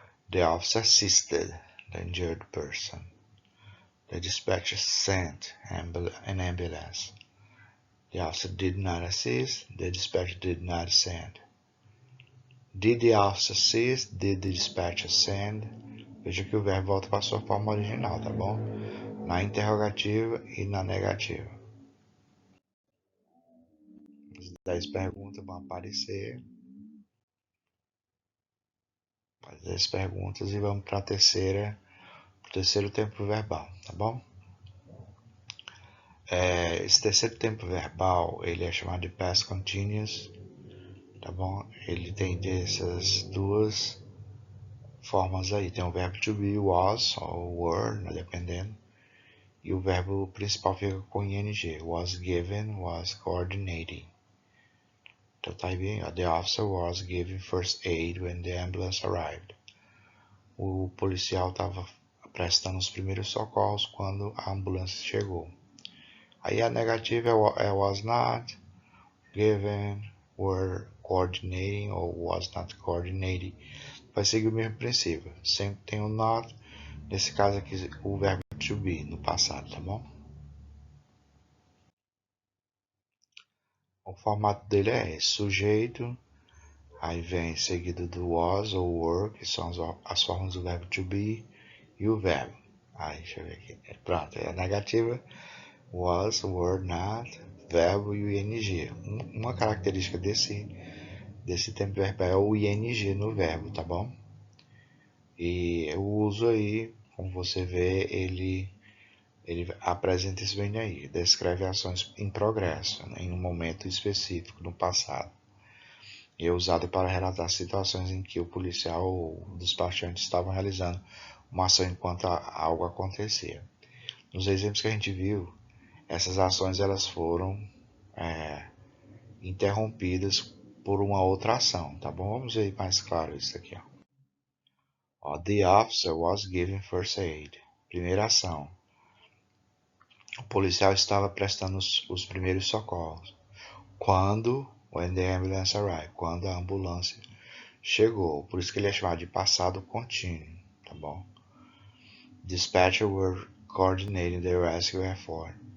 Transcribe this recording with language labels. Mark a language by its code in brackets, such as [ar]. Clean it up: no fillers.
[en] The officer assisted the injured person. The dispatcher sent an ambulance. The officer did not assist. The dispatcher did not send. Did the officer assist? Did the dispatcher send? [pt] Veja que o verbo volta para a sua forma original, tá bom? Na interrogativa e na negativa. As 10 perguntas vão aparecer. As 10 perguntas e vamos para o terceiro tempo verbal, tá bom? Esse terceiro tempo verbal, ele é chamado de past continuous, tá bom? Ele tem dessas duas formas aí. Tem o verbo to be, was, ou were, né, dependendo. E o verbo principal fica com ing. [en] Was given, was coordinating. [pt] Então tá aí bem, ó. [en] The officer was given first aid when the ambulance arrived. [pt] O policial estava prestando os primeiros socorros quando a ambulância chegou. Aí a negativa é [en] was not given, were coordinating [pt] ou [en] was not coordinating. [pt] Vai seguir o mesmo princípio. Sempre tem o not. Nesse caso aqui, o verbo to be no passado, tá bom? O formato dele é esse: sujeito, aí vem seguido do was ou were, que são as formas do verbo to be, e o verbo. Aí, deixa eu ver aqui. Pronto, é a negativa. Was, were, not, verbo e o ing. Uma característica desse tempo verbal é o ing no verbo, tá bom? E o uso aí, como você vê, ele apresenta isso bem aí. Descreve ações em progresso, né, em um momento específico, no passado. E é usado para relatar situações em que o policial ou o despachante estavam realizando uma ação enquanto algo acontecia. Nos exemplos que a gente viu, essas ações elas foram interrompidas por uma outra ação, tá bom? Vamos ver mais claro isso aqui, ó. [en] The officer was given first aid. [pt] Primeira ação. O policial estava prestando os primeiros socorros. [en] When the ambulance arrived. [pt] Quando a ambulância chegou. Por isso que ele é chamado de passado contínuo, tá bom? [en] Dispatchers were coordinating the rescue effort.